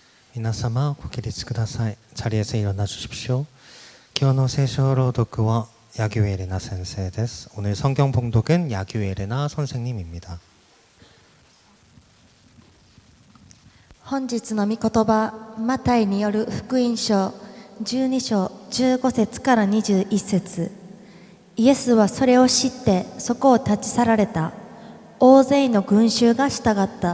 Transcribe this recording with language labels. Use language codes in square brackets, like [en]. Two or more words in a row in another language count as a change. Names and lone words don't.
[ja] 皆様ご起立ください。 [ko] 자리에서 일어나 주십시오. [ja] 今日の聖書朗読はヤギュエレナ先生です. [ko] 오늘 성경 봉독은 야규에레나 선생님입니다. [ja] 本日の御言葉、マタイによる福音書12章15節から21節。イエスはそれを知ってそこを立ち去られた。大勢の群衆が従った。